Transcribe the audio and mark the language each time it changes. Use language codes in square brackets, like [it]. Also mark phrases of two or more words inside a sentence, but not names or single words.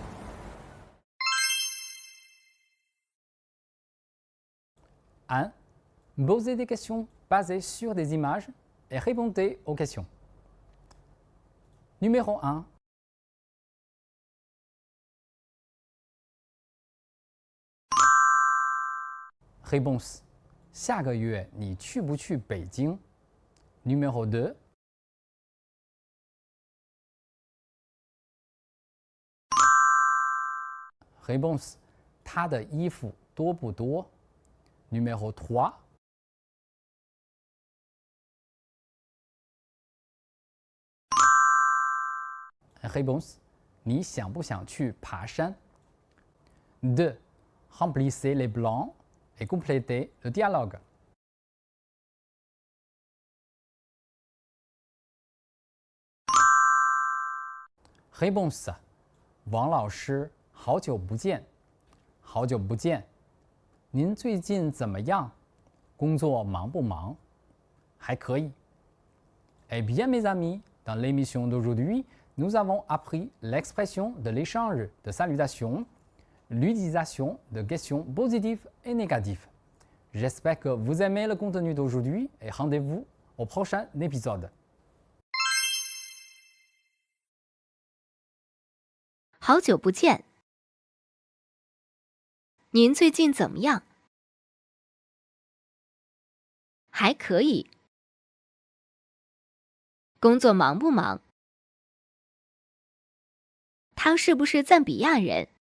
[fr] 1. Posez des questions basées sur des images et répondez aux questions. Numéro 1. Réponse. [zh] 下个月你去不去北京？ [fr] Numéro 2. Réponse. [zh] 他的衣服多不多？ [fr] Numéro 3. Réponse. [zh] 你想不想去爬山？ 2. [fr] Remplissez les blancs et complétez le dialogue. Réponse. [zh] 王老师，好久不见。好久不见。您最近怎么样？工作忙不忙？还可以。 [fr] Eh bien, mes amis, dans l'émission d'aujourd'hui, nous avons appris l'expression de l'échange de salutations, l'utilisation de questions positives et négatives. J'espère que vous aimez le contenu d'aujourd'hui et rendez-vous au prochain épisode. [zh] 好久不见。您最近怎么样？还可以。工作忙不忙？他是不是赞比亚人？